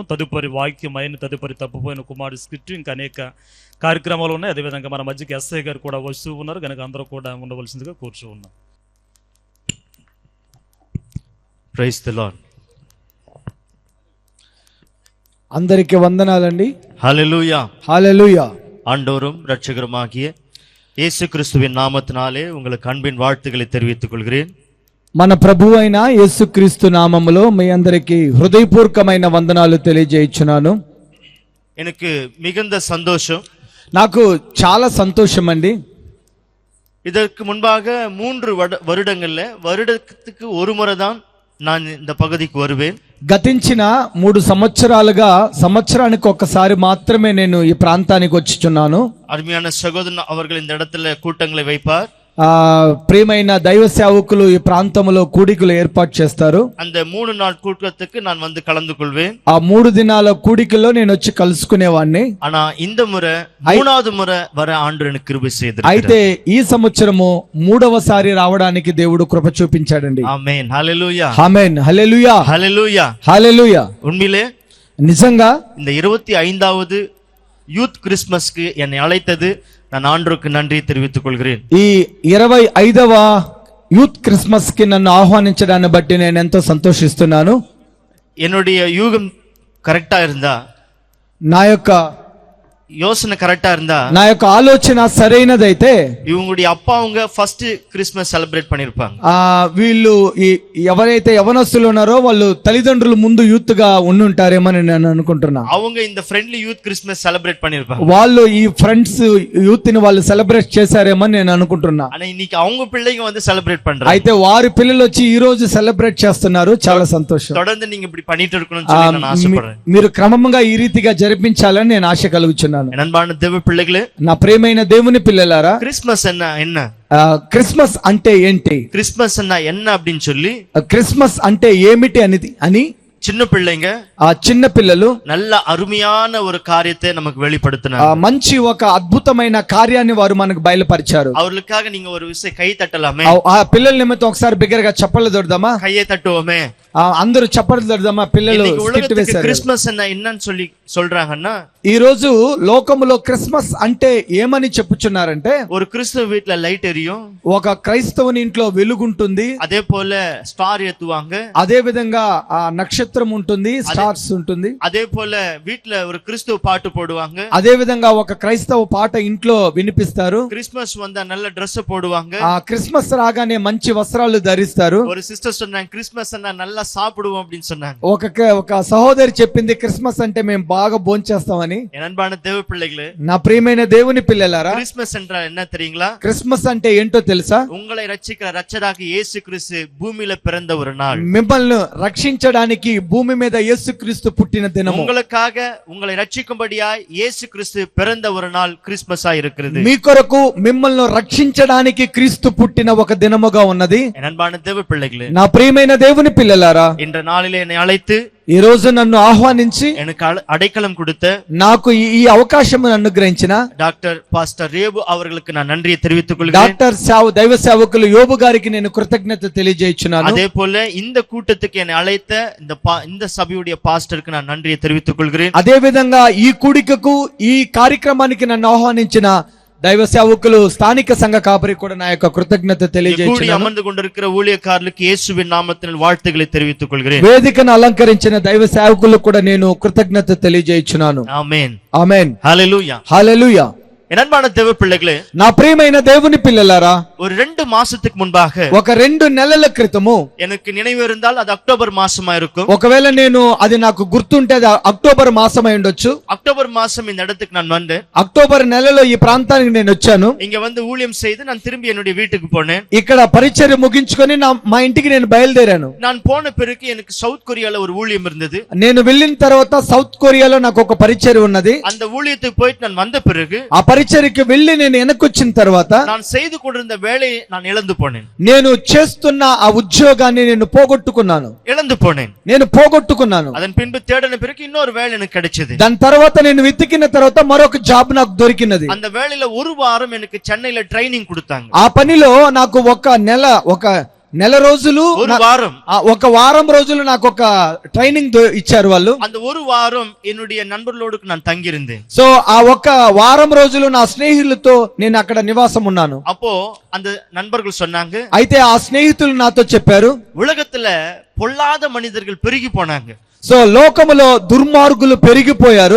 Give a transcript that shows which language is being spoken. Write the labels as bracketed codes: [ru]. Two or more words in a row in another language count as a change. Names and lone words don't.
[te] తదుపరి వాక్యం అయిన తదుపరి తప్పిపోయిన కుమారుడు స్క్రిప్ట్ ఇంకా అనేక కార్యక్రమాలు ఉన్నాయి. అదేవిధంగా మన మధ్యకి ఎస్ఐ గారు కూడా వస్తూ ఉన్నారు కనుక అందరూ కూడా ఉండవలసిందిగా కూర్చున్నాం. [en] Praise the Lord. [te] అందరికి వందనాలండి. [ta] ஹல்லேலூயா. ஹல்லேலூயா. ஆண்டவரும் இரட்சகருமாகிய இயேசு கிறிஸ்துவின் நாமத்தினாலே உங்களுக்கு அன்பின் வாழ்த்துக்களை தெரிவித்துக் கொள்கிறேன். [te] మన ప్రభువు అయిన యేసుక్రీస్తు నామములో మీ అందరికి హృదయపూర్వకమైన వందనాలు తెలియజేయుచున్నాను. [ta] எனக்கு மிகுந்த சந்தோஷம். [te] నాకు చాలా సంతోషం అండి. [ta] இதற்கு முன்பாக 3 வருடங்கள்ல வருடத்துக்கு ஒரு முறை தான் நான் இந்த பகுதிக்கு வருவேன். [te] గతించిన 3 సంవత్సరాలుగా సంవత్సరానికి ఒక్కసారి మాత్రమే నేను ఈ ప్రాంతానికి వచ్చుచున్నాను. [ta] அருமையான சகோதரன் அவர்கள் இந்த இடத்துல கூட்டங்களை வைப்பார். [te] ప్రియమైన దైవ సేవకులు ఈ ప్రాంతంలో కూడికలు ఏర్పాటు చేస్తారు. [ta] அந்த 3 நாள் கூட்டத்துக்கு நான் வந்து கலந்து கொள்வேன். [te] ఆ 3 దినాల కూడికల్లో నేను వచ్చి కలుసుకునేవాడిని. [ta] ஆனா இந்த முறை 3வது முறை வர ஆண்டவர் எனக்கு கிருபை செய்திருக்கிறார். [te] అయితే ఈ సంవత్సరము 3వసారి రావడానికి దేవుడు కృప చూపించాడండి. ఆమేన్. హల్లెలూయా. ఆమేన్. హల్లెలూయా. హల్లెలూయా. హల్లెలూయా. [ta] உண்மையிலே [te] నిజంగా [ta] இந்த 25வது [en] youth Christmasకి [ta] என்னை அழைத்தது நான் ஆண்டவருக்கு நன்றி தெரிவித்துக் கொள்கிறேன். [te] ఈ 25వ [en] youth Christmas [te] కి నన్ను ఆహ్వానించడాన్ని బట్టి నేను ఎంతో సంతోషిస్తున్నాను. [ta] என்னுடைய யூகம் கரெக்டா இருந்தா, [te] నా యొక్క [ta] யோசனை கரெக்டா இருந்தா, [te] నా యొక్క ఆలోచన సరైనదైతే [ta] இவங்களுடைய அப்பா அவங்க [en] first Christmas celebrate [ta] பண்ணிருப்பாங்க. [te] వీళ్ళు ఎవరైతే యవనస్తులు ఉన్నారో వాళ్ళు తల్లిదండ్రులు ముందు యూత్ గా ఉండుంటారేమని నేను అనుకుంటున్నా. [ta] அவங்க இந்த [en] friendly youth Christmas celebrate [ta] பண்ணிருப்பாங்க. [te] వాళ్ళు ఈ [en] friends youth [te] ని వాళ్ళు సెలబ్రేట్ చేశారేమని నేను అనుకుంటున్నా. [ta] ஆனா இன்னைக்கு அவங்க பிள்ளைங்க வந்து செலிப்ரேட் பண்றாங்க. [te] అయితే వారి పిల్లలు వచ్చి ఈ రోజు సెలబ్రేట్ చేస్తున్నారు. చాలా సంతోషం. [ta] தொடர்ந்து நீங்க இப்படி பண்ணிட்டு இருக்கணும்னு சொல்லி நான் ஆசைப்படுறேன். [te] మీరు క్రమంగా ఈ రీతిగా జరిపించాలని నేను ఆశ కలుగుచున్నాను. [ta] அன்பான தேவ பிள்ளைகளே, [te] నా ప్రియమైన దేవుని పిల్లలారా, [ta] கிறிஸ்மஸ் என்ன [te] క్రిస్మస్ అంటే ఏంటి, [ta] கிறிஸ்மஸ் என்ன அப்படின்னு சொல்லி [te] క్రిస్మస్ అంటే ఏమిటి అని [ta] சின்ன பிள்ளைங்க [te] ఆ చిన్న పిల్లలు [ta] நல்ல అరుமையான ஒரு காரியத்தை நமக்கு வெளிப்படுத்தினாங்க. [te] మంచి ఒక అద్భుతమైన కార్యాన్ని వారు మనకు బయలుపరిచారు. [ta] அவர்களுக்காக நீங்க ஒரு விஷயம் கை தட்டலாமே. [te] ఆ పిల్లల నిమిత్తం ఒకసారి బిగ్గరగా చప్పట్లు దొడదామా? [ta] கையை தட்டுவோமே. [te] అందరూ చప్పట్లు దొడదామా? పిల్లలు [ta] క్రిస్మస్ என்னன்னு சொல்லி சொல்றாங்கன்னா, [te] ఈ రోజు లోకములో క్రిస్మస్ అంటే ఏమని చెప్పుచున్నారంటే, [ta] ஒரு கிறிஸ்தவ வீட்ல லைட் எரியும், [te] ఒక క్రైస్తవుని ఇంట్లో వెలుగుంటుంది, [ta] அதே போல ஸ்டார் ஏத்துவாங்க, [te] అదే విధంగా ఆ నక్షత్రం ఉంటుంది, స్టార్స్ ఉంటుంది, [ta] அதே போல வீட்ல ஒரு கிறிஸ்தவ பாட்டு போடுவாங்க, [te] అదే విధంగా ఒక క్రైస్తవ పాట ఇంట్లో వినిపిస్తారు. [ta] கிறிஸ்மஸ் வந்தா நல்ல ட்ரெஸ் போடுவாங்க, [te] ఆ క్రిస్మస్ రాగానే మంచి వస్త్రాలు ధరిస్తారు. [ta] ஒரு சிஸ்டர் சொன்னாங்க கிறிஸ்மஸ் அண்ணா நல்லா சாப்பிடுவோம் அப்படின்னு சொன்னாங்க. [te] ఒక సహోదరి చెప్పింది క్రిస్మస్ అంటే మేము బాగా భోంచేస్తామని. [ta] என் அன்பான தேவ பிள்ளைகளே, [te] నా ప్రియమైన దేవుని పిల్లలారా, [ta] கிறிஸ்மஸ் என்றால் என்ன தெரியுங்களா? [te] క్రిస్మస్ అంటే ఏంటో తెలుసా? [ta] உங்களை ரட்சிக்கிற ரட்சகராகிய இயேசு கிறிஸ்து பூமியில பிறந்த ஒரு நாள். [te] మిమ్మల్ని రక్షించడానికి భూమి మీద యేసుక్రీస్తు పుట్టిన దినము. [ta] உங்களுக்காக உங்களை ரட்சிக்கும்படியாய் இயேசு கிறிஸ்து பிறந்த ஒரு நாள் கிறிஸ்மஸா இருக்கிறது. [te] మీ కొరకు మిమ్మల్ని రక్షించడానికి క్రీస్తు పుట్టిన ఒక దినముగా ఉన్నది. [ta] என் அன்பான தேவ பிள்ளைகளே, [te] నా ప్రియమైన దేవుని పిల్లలారా, [ta] இன்ற நாளிலே என்னை அழைத்து [te] ఈ రోజు నన్ను ఆహ్వానించి [ta] எனக்கு அடைக்கலம் கொடுத்த [te] నాకు ఈ అవకాశం అనుగ్రహించిన [en] doctor pastor [ta] ரேபு அவர்களுக்கு நான் நன்றியை தெரிவித்துக் கொள்கிறேன். [te] డాక్టర్ దైవ సేవకులు యోబు గారికి నేను కృతజ్ఞత తెలియజేస్తున్నాను. [ta] அதே போல இந்த கூட்டத்துக்கு என்னை அழைத்த இந்த சபையுடைய பாஸ்டருக்கு நான் நன்றியை தெரிவித்துக் கொள்கிறேன். [te] అదే విధంగా ఈ కూడికకు ఈ కార్యక్రమానికి నన్ను ఆహ్వానించిన దైవ సేవకులు స్థానిక సంఘ కాపరి కూడా నా యొక్క కృతజ్ఞత [ta] கூடி [te] తెలియజేస్తున్నాను. [ta] அமர்ந்து கொண்டிருக்கிற ஊழியக்காரர்களுக்கு இயேசுவின் நாமத்தில் வாழ்த்துக்களை தெரிவித்துக் கொள்கிறேன். [te] వేదికను అలంకరించిన దైవ సేవకులకు కూడా నేను కృతజ్ఞత తెలియజేస్తున్నాను. [ta] ஆமென் [te] ఆమేన్. [ta] ஹalleluya. [te] హల్లెలూయా. [ta] என் அன்பான தேவ பிள்ளைகளே, [te] నా ప్రియమైన దేవుని పిల్లలారా, [ta] ஒரு 2 மாசத்துக்கு முன்பாக [te] ఒక 2 నెలల క్రితము [ta] எனக்கு నిனைவு இருந்தால் அது அக்டோபர் மாசமா இருக்கும். [te] ఒకవేళ నేను అది నాకు గుర్తుంటే అది అక్టోబర్ మాసమై ఉండొచ్చు. [ta] அக்டோபர் மாசம் இந்த இடத்துக்கு நான் வந்தேன். [te] అక్టోబర్ నెలలో ఈ ప్రాంతానికి నేను వచ్చాను. [ta] இங்க வந்து ஊழியம் செய்து நான் திரும்பி என்னுடைய வீட்டுக்கு போனேன். [te] ఇక్కడ పరిచర్య ముగించుకొని మా ఇంటికి నేను బయలుదేరాను. [ta] நான் போன பிறகு எனக்கு சவுத் கொரியால ஒரு ஊழியம் இருந்தது. [te] నేను వెళ్ళిన తర్వాత సౌత్ కొరియాలో నాకు ఒక పరిచర్య ఉన్నది. [ta] அந்த ஊழியத்துக்கு போயிட்டு நான் வந்த பிறகு [te] ఆ పరిచర్యకి వెళ్ళి నేను వెనకొచ్చిన తర్వాత [ta] நான் செய்து கொண்டிருந்த வேலையை நான் இழந்து போனேன். [te] నేను చేస్తున్న ఆ ఉద్యోగాన్ని నేను పోగొట్టుకున్నాను. నేను పోగొట్టుకున్నాను. [ta] அதன் பின்பு தேடின பிறகு இன்னொரு வேலை எனக்கு கிடைச்சது. [te] దాని తర్వాత నేను వెతికిన తర్వాత మరొక జాబ్ నాకు దొరికినది. [ta] அந்த வேலையில ஒரு வாரம் எனக்கு சென்னையில ட்ரைனிங் கொடுத்தாங்க. [te] ఆ పనిలో నాకు ఒక నెల రోజులు ఒక వారం రోజులు నాకు ఒక ట్రైనింగ్ ఇచ్చారు వాళ్ళు. [ta] அந்த ஒரு வாரம் என்னுடைய நண்பர்களோடு நான் தங்கி இருந்தேன். [te] సో ఆ ఒక వారం రోజులు నా స్నేహితులతో నేను అక్కడ నివాసం ఉన్నాను. [ta] அப்போ அந்த நண்பர்கள் சொன்னாங்க, [te] అయితే ఆ స్నేహితులు నాతో చెప్పారు, [ta] உலகத்துல பொல்லாத மனிதர்கள் பெருகி போனாங்க. [te] సో లోకములో దుర్మార్గులు పెరిగిపోయారు.